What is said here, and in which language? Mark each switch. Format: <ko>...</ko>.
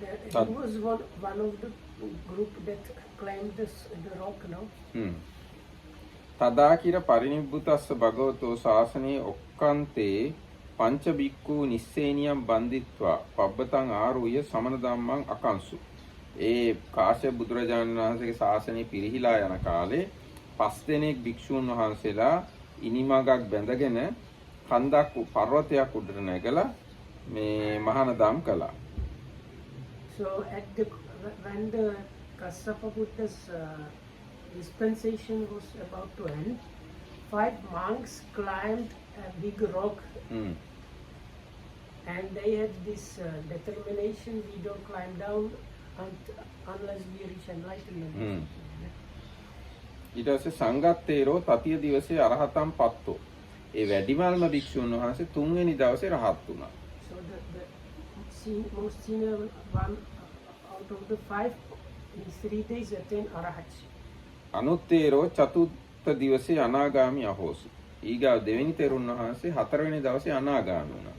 <en>He was one of the group that climbed the rock, no?</en> <pi>තදාකිර පරිනිබ්බුතස්ස භගවතෝ ශාසනයේ ඔක්කාන්තේ පංච බික්ඛු නිස්සේනියම් බන්දිත්වා පබ්බතං ආරූය සමන ධම්මං අකංසු.</pi> <si>ඒ කාශ්‍යප බුදුරජාණන් වහන්සේගේ ශාසනය පිරිහිලා යන කාලේ 5 දෙනෙක් භික්ෂූන් වහන්සේලා ඉනිමගක් බැඳගෙන කන්දක් පර්වතයක් උඩට නැගලා මේ මහානදම් කළා.</si> <en>So when the Kassapa Buddha's dispensation was about to end, 5 monks climbed a big rock, and they had this determination: we don't climb down unless we reach enlightenment.</en> <pi>ඊට පස්සේ සංගත්තේරෝ තතිය දිවසේ අරහතම් පත්තෝ.</pi> <si>ඒ වැඩිමල්ම භික්ෂුන් වහන්සේ 3 වෙනි දවසේ රහත් වුණා.</si> <en>So the most senior one out of the 5 in 3 days attained arahat.</en> <pi>අනුත්තේරෝ චතුත්ථ දිවසේ අනාගාමී අහෝසි.</pi> <si>ඊගා දෙවෙනි තෙරුන් වහන්සේ 4 වෙනි දවසේ අනාගාමී වුණා.</si>